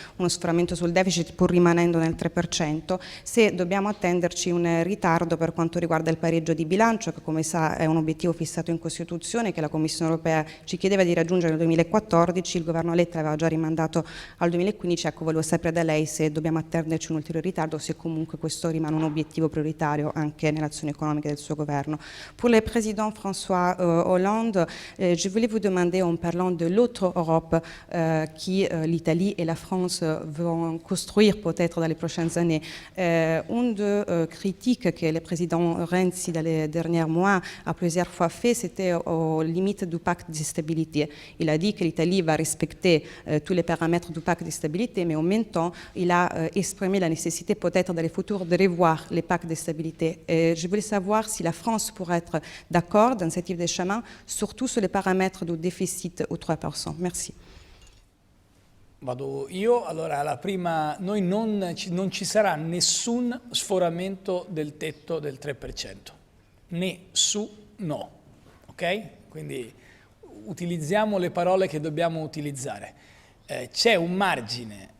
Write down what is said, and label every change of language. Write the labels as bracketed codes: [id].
[it] uno sforamento sul deficit pur rimanendo nel 3%, se dobbiamo attenderci un ritardo per quanto riguarda il pareggio di bilancio, che come sa è un obiettivo fissato in Costituzione che la Commissione europea ci chiedeva di raggiungere nel 2014, il governo Letta aveva già mandato al 2015, ecco, volevo sapere da lei se dobbiamo attenderci un ulteriore ritardo o se comunque questo rimane un obiettivo prioritario anche nell'azione economica del suo governo. [fr] Pour le président François Hollande, je voulais vous demander, en parlant de l'autre Europe qui l'Italie et la France vont construire peut-être dans les prochaines années, une des critiques que le président Renzi dans les derniers mois a plusieurs fois fait, c'était aux limites du pacte de stabilité. Il a dit que l'Italie va respecter tous les paramètres du pacte de stabilité, mais en même temps, il a exprimé la nécessité peut-être dans le futur de revoir les pactes de stabilité. Et je voulais savoir si la France pourrait être d'accord dans ce type de chemin, surtout sur les paramètres du déficit au 3%. Merci. [it] Vado io, allora la prima, noi non ci sarà nessun sforamento del tetto del 3%, nessuno, ok? Quindi utilizziamo le parole che dobbiamo utilizzare. C'è un margine